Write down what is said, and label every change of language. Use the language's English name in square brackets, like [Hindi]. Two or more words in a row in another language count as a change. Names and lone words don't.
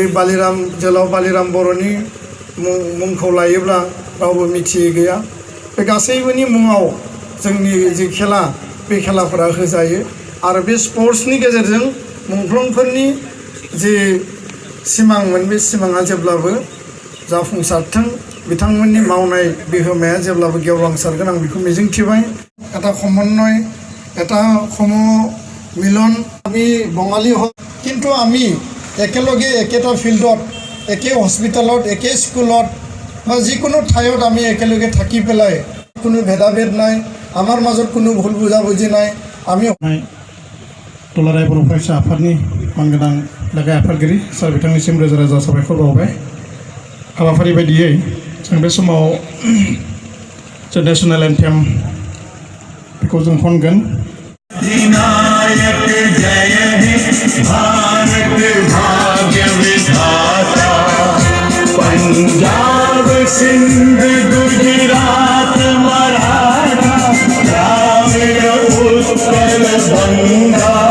[Bodo] जोहोलाव बालिराम बर'नि मुंखौ लायोब्ला रावबो मिथियै गैया बे गासैबोनि मुङाव जोंनि जि खेला बे खेलाफोरा होजायो आरो बे स्पर्ट्सनि गेजेरजों मुंख्लंफोरनि जि सिमांमोन बे सिमाङा जेब्लाबो जाफुंसारथों बिथांमोननि मावनाय बिहोमाया जेब्लाबो गेवलांसारगोन आं बेखौ मिजिंथिबाय [Assamese] এটা সমন্বয় এটা মিলন আমি বঙালী হওক কিন্তু আমি একেলগে একেটা ফিল্ডত একে হস্পিটেলত একে স্কুলত বা যিকোনো ঠাইত আমি একেলগে থাকি পেলাই কোনো ভেদাভেদ নাই আমাৰ মাজত কোনো ভুল বুজাবুজি নাই আমি [Bodo] दुलाराय बर' फरायसा आफादनि मानगोनां लेङाइ आफादगिरि सार बिथांनिसिम रोजा रोजा साबायखर बावबाय हाबाफारि बायदियै जों बे समाव जे नेशनेल एन्थेम बेखौ जों खनगोन [Bangla] বিনায়ক জয় হে ভারত ভাগ্য বিধাতা পঞ্জাব সিন্ধ গুজরাট মারাঠা দ্রাবিড় উৎকল গঙ্গা